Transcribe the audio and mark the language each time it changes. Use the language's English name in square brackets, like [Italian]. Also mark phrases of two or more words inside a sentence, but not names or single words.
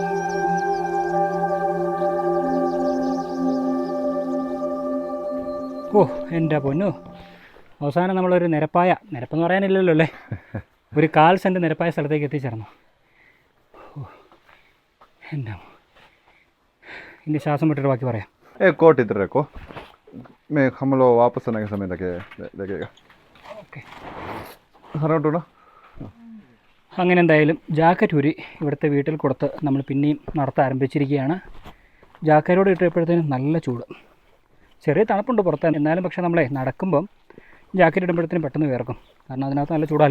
[Malayalam] ഓ ഓ എൻ്റെ പൊന്നു, അവസാനം നമ്മളൊരു നിരപ്പെന്ന് പറയാനില്ലല്ലോ അല്ലേ, ഒരു 1/4 സെൻറ്റ് നിരപ്പായ സ്ഥലത്തേക്ക് എത്തിച്ചേർന്നു. ഓ എൻ്റെ, ഇനി ശ്വാസം വിട്ടിട്ട് ബാക്കി പറയാം. [Hindi] कोट इधर रखो, मैं हम लोग वापस आने के समय लगेगा. [Malayalam] ഓക്കെ. പറഞ്ഞോട്ടോ. അങ്ങനെ എന്തായാലും ജാക്കറ്റ് ഊരി ഇവിടുത്തെ വീട്ടിൽ കൊടുത്ത് നമ്മൾ പിന്നെയും നടത്താൻ ആരംഭിച്ചിരിക്കുകയാണ്. ജാക്കറ്റോട് ഇട്ടപ്പോഴത്തേനും നല്ല ചൂട്, ചെറിയ തണുപ്പുണ്ട് പുറത്ത്, എന്നാലും പക്ഷേ നമ്മളെ നടക്കുമ്പം ജാക്കറ്റ് ഇടുമ്പോഴത്തേനും പെട്ടെന്ന് വിയർക്കും, കാരണം അതിനകത്ത് നല്ല ചൂടാലോ.